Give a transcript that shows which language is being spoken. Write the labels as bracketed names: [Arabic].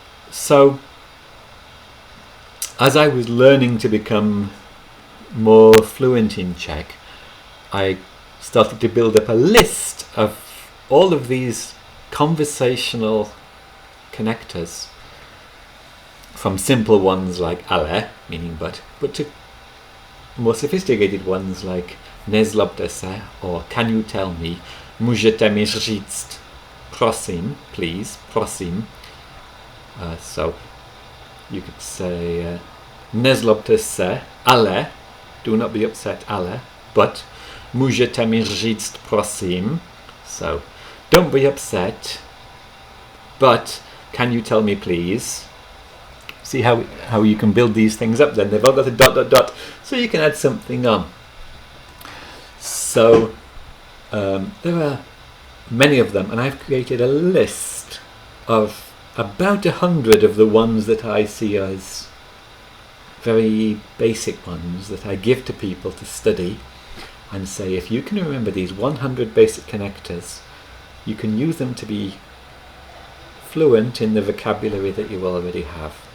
[English] So, as I was learning to become more fluent in Czech, I started to build up a list of all of these conversational connectors, from simple ones like ale, meaning but to more sophisticated ones like [Czech] nezlobte se, [English] or can you tell me, [Czech] můžete mi říct, prosím, [English] please, [Czech] prosím. [English] So you could say [Czech] nezlobte se, ale, [English] do not be upset, ale, but [Czech] můžete mi říct, prosím. [English] So don't be upset, but can you tell me please? See how you can build these things up then. They've all got a dot, dot, dot, so you can add something on. So there are many of them, and I've created a list of about 100 of the ones that I see as very basic ones that I give to people to study and say, if you can remember these 100 basic connectors, you can use them to be fluent in the vocabulary that you already have.